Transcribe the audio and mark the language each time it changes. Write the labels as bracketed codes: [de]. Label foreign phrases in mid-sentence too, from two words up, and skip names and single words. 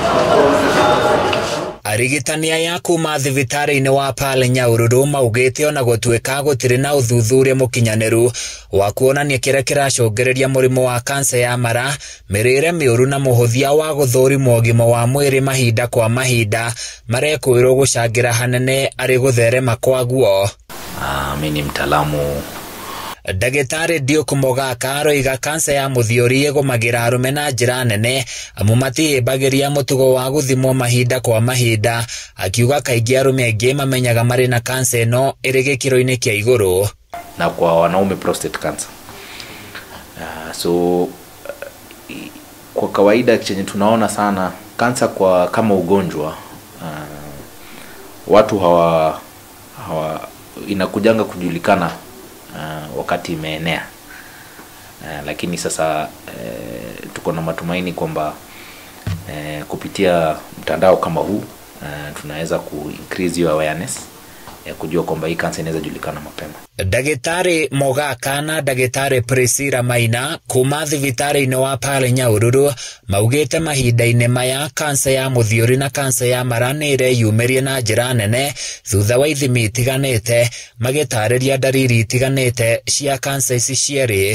[ki] Arigitania ya kuma thibitari-inĩ wa Pale Nyahururu maugĩte ona gũtuĩka gũtirĩ na ũthuthuria mũkinyanĩru wa kuonania kĩrĩa kĩracũngĩrĩria mũrimũ wa kansa ya mara, mĩrĩre mĩũru na mũhũthia wa gũthũrimwo ũgima wa mwĩrĩ mahinda kwa mahinda marekwĩrwo gũcangĩra hanene arĩ gũtherema kwa guo. [sw] Mimi ni mtaalamu. [ki] Ndagĩtarĩ Duke Mogaka aroiga kansa ya mũthiori ĩgũmagĩra arũme na njĩra nene amu matihĩmbagĩria mũtugo wa gũthimwo mahinda kwa mahinda, akiuga kaingĩ arũme aingĩ mamenyaga marĩ na kansa ĩno ĩrĩ gĩkĩro-inĩ kĩa igũrũ. [sw] Na kwa wanaume [en] prostate cancer. [sw] Kwa kawaida chenye tunaona sana kansa kwa kama ugonjwa, watu hawa inakujanga kujulikana wakati imeenea, lakini sasa tuko na matumaini kwamba kupitia mtandao kama huu tunaweza [en] increase your awareness [sw] ya kujua kwamba hii kansa inaweza julikana mapema. [ki] Ndagĩtarĩ Mogaka na Ndagĩtarĩ Priscilla Maina kuma thibitari-inĩ wa Pale Nyahururu maugĩte mahinda-inĩ maya kansa ya mũthiori na kansa ya mara nĩ ĩreyumĩria na njĩra nene thutha wa ithimi itiganĩte, magĩtarĩria ndariri itiganĩte cia kansa ici cierĩ.